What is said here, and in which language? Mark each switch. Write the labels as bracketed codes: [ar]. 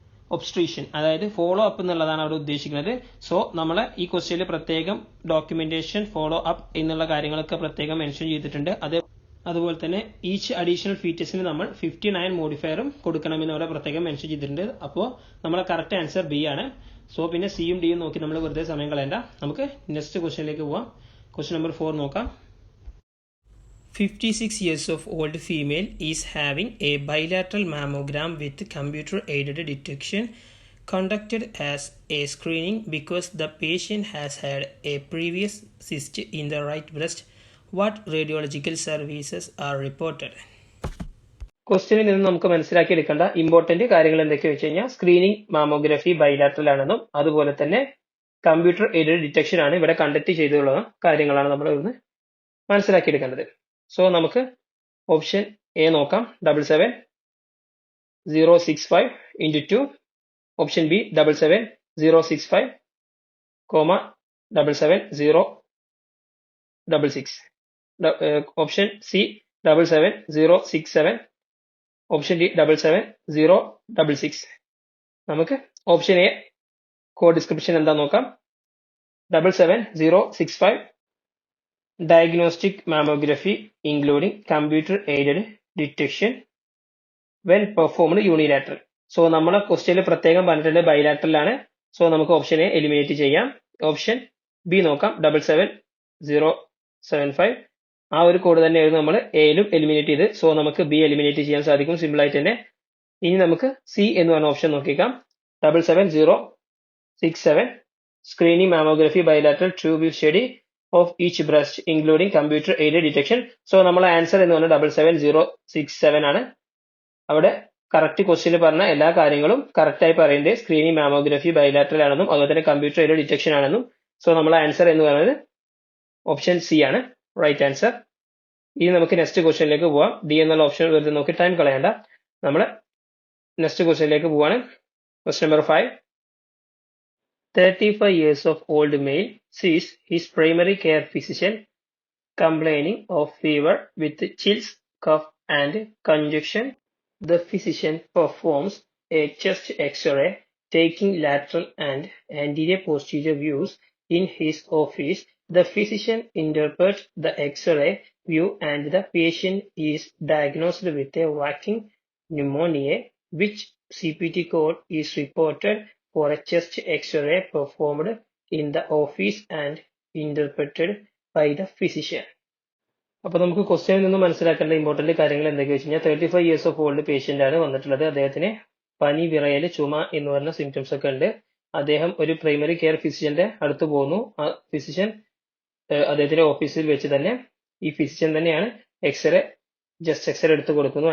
[ml] ഒബ്സ്ട്രീഷൻ, അതായത് follow up എന്നുള്ളതാണ് അവിടെ ഉദ്ദേശിക്കുന്നത്. സോ നമ്മൾ ഈ ക്വസ്റ്റ്യനിൽ പ്രത്യേകം ഡോക്യുമെന്റേഷൻ, ഫോളോ അപ്പ് എന്നുള്ള കാര്യങ്ങളൊക്കെ പ്രത്യേകം മെൻഷൻ ചെയ്തിട്ടുണ്ട്. അതുപോലെ തന്നെ ഈച്ച് അഡീഷണൽ ഫീച്ചേഴ്സിന് നമ്മൾ 59 മോഡിഫയറും കൊടുക്കണമെന്ന് അവിടെ പ്രത്യേകം മെൻഷൻ ചെയ്തിട്ടുണ്ട്. അപ്പോൾ നമ്മളെ കറക്റ്റ് ആൻസർ ബി ആണ്. സോ പിന്നെ സിയും ഡിയും നോക്കി നമ്മൾ വെറുതെ സമയം കളയണ്ട. നമുക്ക് നെക്സ്റ്റ് ക്വസ്റ്റ്യനിലേക്ക് പോവാം. ക്വസ്റ്റ്യൻ നമ്പർ 4 നോക്കാം. [en] 56 years of old female is having a bilateral mammogram with computer aided detection conducted as a screening because the patient has had a previous cyst in the right breast. What radiological services are reported? [ml] ക്വസ്റ്റ്യനിൽ നിന്ന് നമുക്ക് മനസ്സിലാക്കിയെടുക്കേണ്ട important കാര്യങ്ങൾ എന്തൊക്കെയാ വെച്ച് കഴിഞ്ഞാൽ screening mammography bilateral ആണെന്നും അതുപോലെ തന്നെ കമ്പ്യൂട്ടർ എയ്ഡഡ് ഡിറ്റക്ഷൻ ആണ് ഇവിടെ കണ്ടക്ട് ചെയ്തുള്ള കാര്യങ്ങളാണ് നമ്മൾ ഇന്ന് മനസ്സിലാക്കിയെടുക്കേണ്ടത്. സോ നമുക്ക് ഓപ്ഷൻ എ നോക്കാം. 77065 into 2. Option B 77065, 77066. Option C 77067. Option D 77066. നമുക്ക് ഓപ്ഷൻ എ കോഡ് ഡിസ്ക്രിപ്ഷൻ എന്താ നോക്കാം. [en] 77065 diagnostic mammography including computer aided detection when performed unilateral. [ml] So നമ്മളെ ക്വസ്റ്റ്യനിൽ പ്രത്യേകം പറഞ്ഞിട്ടുണ്ട് ബൈലാറ്ററൽ ആണ്. സോ നമുക്ക് ഓപ്ഷൻ എ എലിമിനേറ്റ് ചെയ്യാം. ഓപ്ഷൻ ബി നോക്കാം. 77075 ആ ഒരു കോഡ് തന്നെയായിരുന്നു നമ്മൾ എയിലും എലിമിനേറ്റ് ചെയ്ത്. സോ നമുക്ക് ബി എലിമിനേറ്റ് ചെയ്യാൻ സാധിക്കും സിമ്പിൾ ആയിട്ട് തന്നെ. ഇനി നമുക്ക് സി എന്ന് പറഞ്ഞ option നോക്കിക്കാം. [en] 77067 screening mammography bilateral true view study of each breast including computer aided detection. [ml] So നമ്മളെ ആൻസർ എന്ന് പറഞ്ഞാൽ 77067 ആണ്. അവിടെ കറക്റ്റ് ക്വസ്റ്റ്യനിൽ പറഞ്ഞ എല്ലാ കാര്യങ്ങളും കറക്റ്റ് ആയി പറയുന്നത് സ്ക്രീനിങ് മാമോഗ്രഫി ബൈലാറ്ററൽ ആണെന്നും അതുപോലെ തന്നെ കമ്പ്യൂട്ടർ എയ്ഡഡ് ഡിറ്റക്ഷൻ ആണെന്നും. സോ നമ്മളെ ആൻസർ എന്ന് പറയുന്നത് ഓപ്ഷൻ സി ആണ് റൈറ്റ് ആൻസർ. ഇനി നമുക്ക് നെക്സ്റ്റ് ക്വസ്റ്റ്യനിലേക്ക് പോവാം. ഡി എന്നുള്ള ഓപ്ഷൻ വെറുതെ നോക്കി ടൈം കളയണ്ട. നമ്മൾ നെക്സ്റ്റ് ക്വസ്റ്റ്യനിലേക്ക് പോവാണ്. Question number 5. [en] 35 years of old male sees his primary care physician complaining of fever with chills, cough and congestion. The physician performs a chest X-ray taking lateral and anterior posterior views in his office. The physician interprets the X-ray view and the patient is diagnosed with a walking pneumonia. Which CPT code is reported for a chest X-ray performed in the office and interpreted by the physician? [ml] അപ്പോൾ നമുക്ക് ക്വസ്റ്റ്യനിൽ നിന്ന് മനസ്സിലാക്കേണ്ട important കാര്യങ്ങൾ എന്തൊക്കെയാ വെച്ച് കഴിഞ്ഞാൽ [en] 35 years of old patient [ml] ആണ് വന്നിട്ടുള്ളത്. അദ്ദേഹത്തിന് പനി, വിറയൽ, ചുമ എന്ന് പറഞ്ഞ സിംറ്റംസ് ഒക്കെ ഉണ്ട്. അദ്ദേഹം ഒരു പ്രൈമറി കെയർ ഫിസിഷ്യന്റെ അടുത്ത് പോകുന്നു. ആ ഫിസിഷ്യൻ അദ്ദേഹത്തിന്റെ ഓഫീസിൽ വെച്ച് തന്നെ ഈ ഫിസിഷ്യൻ തന്നെയാണ് ജസ്റ്റ് എക്സ്റേ എടുത്ത് കൊടുക്കുന്നു.